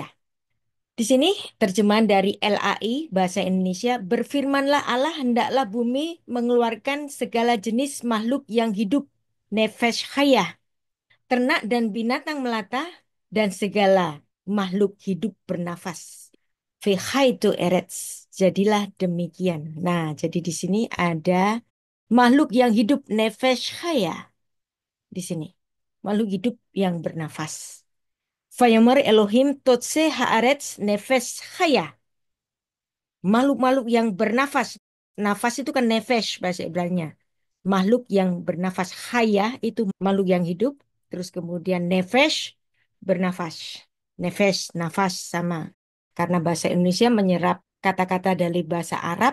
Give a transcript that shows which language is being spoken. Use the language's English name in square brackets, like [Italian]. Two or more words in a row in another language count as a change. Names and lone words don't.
[Indonesian] Di sini terjemahan dari LAI Bahasa Indonesia, berfirmanlah Allah hendaklah bumi mengeluarkan segala jenis makhluk yang hidup, [Hebrew] נפש חיה, [Indonesian] ternak dan binatang melata, dan segala makhluk hidup bernafas. Fihaitu eretz, jadilah demikian. Nah, jadi di sini ada makhluk yang hidup, [Hebrew] נפש חיה [Indonesian] di sini. Makhluk hidup yang bernafas. [Hebrew] ויאמר אלוהים תוצא הארץ נפש חיה. [Indonesian] Makhluk-makhluk yang bernafas. Nafas itu kan nefesh bahasa Ibrani-nya. Makhluk yang bernafas. Hayah itu makhluk yang hidup. Terus kemudian nefesh bernafas. Nefesh, nafas sama. Karena bahasa Indonesia menyerap kata-kata dari bahasa Arab.